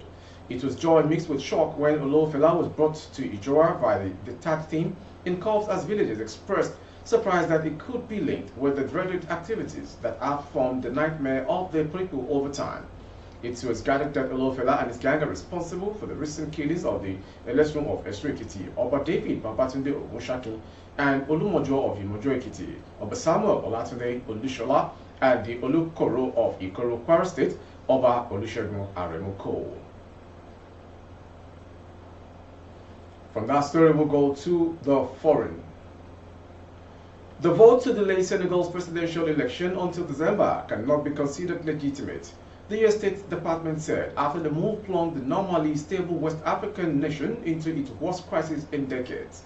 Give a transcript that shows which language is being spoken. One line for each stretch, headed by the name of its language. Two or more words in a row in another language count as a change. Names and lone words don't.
English: It was joy mixed with shock when Olofela was brought to Ijowa by the detached team in cuffs as villagers expressed surprise that it could be linked with the dreaded activities that have formed the nightmare of the people over time. It was gathered that Olofela and his gang are responsible for the recent killings of the Elestrum of Esru Ekiti, Oba David Babatunde Ogunshaki, and Olumojo of Imojo Ekiti, Oba Samuel Olatunde Olushola, and the Olukoro of Ikoro Kwara State, Oba Olusegun Aremoko. From that story, we'll go to the foreign. The vote to delay Senegal's presidential election until December cannot be considered legitimate, the US State Department said after the move plunged the normally stable West African nation into its worst crisis in decades.